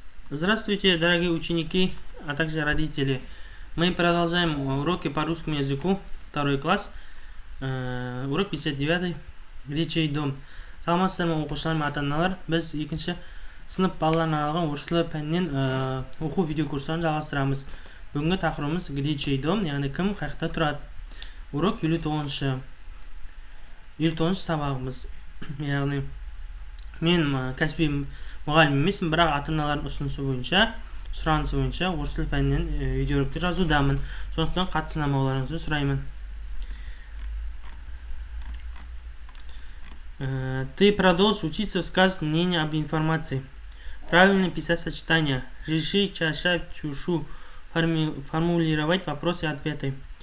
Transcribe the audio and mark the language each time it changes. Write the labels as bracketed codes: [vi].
[ru] Здравствуйте, дорогие ученики, а также родители. Мы продолжаем уроки по русскому языку, второй класс, урок 59, где чей дом. [kk] Саламатсыздар ма оқушылар, ата-аналар. Біз екінші сынып балаларына арналған орыс тілі пәнінен оқу видеокурстарын жалғастырамыз. Бүгінгі тақырыбымыз [ru] где чей дом, [kk] яғни кім қайда тұрады. [ru] Урок 59 [kk] сабағымыз. Яғни мен кәсіби мұғалім емеспін, бірақ ата-аналардың ұсынысы бойынша, сұранысы бойынша орыс тілі пәнінен видеороликтер жазудамын. Сондықтан қатты сынамауларыңызды сұраймын. [ru] Ты продолжишь учиться высказывать мнение об информации. Правильно писать сочетания. Жиши, чаша, чушу. Формулировать вопросы и ответы.